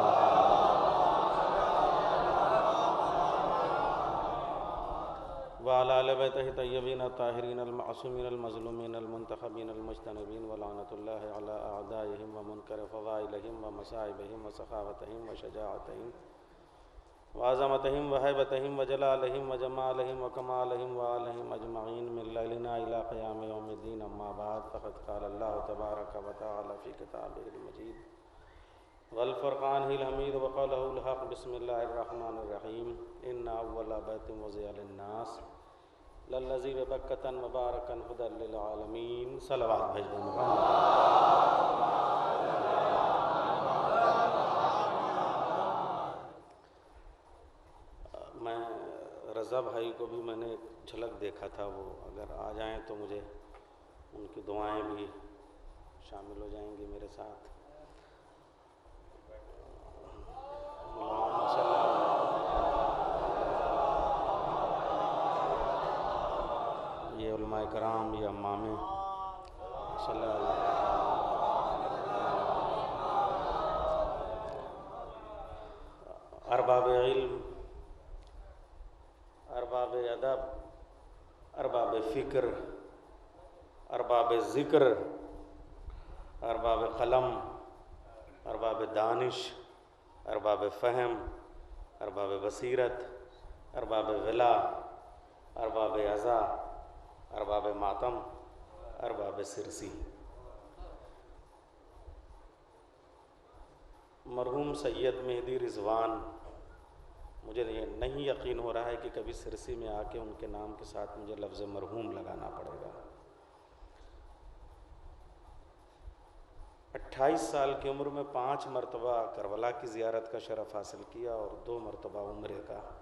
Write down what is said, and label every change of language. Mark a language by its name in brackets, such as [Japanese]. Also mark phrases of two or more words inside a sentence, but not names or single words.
[Arabic] وعلى آل بيته الطيبين الطاهرين المعصومين المظلومين المنتخبين المجتبين ولعنة الله على أعدائهم ومنكري فضائلهم و ومصائبهم وسخاوتهم وشجاعتهم وعظمتهم وهيبتهم وجلالهم وجمالهم وكمالهم وآلهم أجمعين من ليلنا إلى قيام يوم الدين أما بعد فقد قال الله تبارك وتعالى في كتابه المجيد والفرقان الحميد وقوله الحق بسم الله الرحمن الرحيم إن أول بيت وضع للناس للذي ببكة مباركا هدى للعالمين. [Urdu] صلوات بھیج دو میں رضا بھائی کو بھی میں نے جھلک دیکھا تھا، وہ اگر آ جائیں تو مجھے ان کی دعائیں بھی شامل ہو جائیں گی میرے ساتھ. یہ علمائے کرام یا امام ارباب علم, ارباب ادب، ارباب فکر، ارباب ذکر، ارباب قلم، ارباب دانش، ارباب فہم، ارباب بصیرت، ارباب ولا، ارباب عزا، ارباب ماتم، ارباب سرسی. مرحوم سید مہدی رضوان، مجھے نہیں یقین ہو رہا ہے کہ کبھی سرسی میں آ کے ان کے نام کے ساتھ مجھے لفظ مرحوم لگانا پڑے گا. 28 سال کی عمر میں 5 مرتبہ کربلا کی زیارت کا شرف حاصل کیا اور 2 مرتبہ عمرے کا.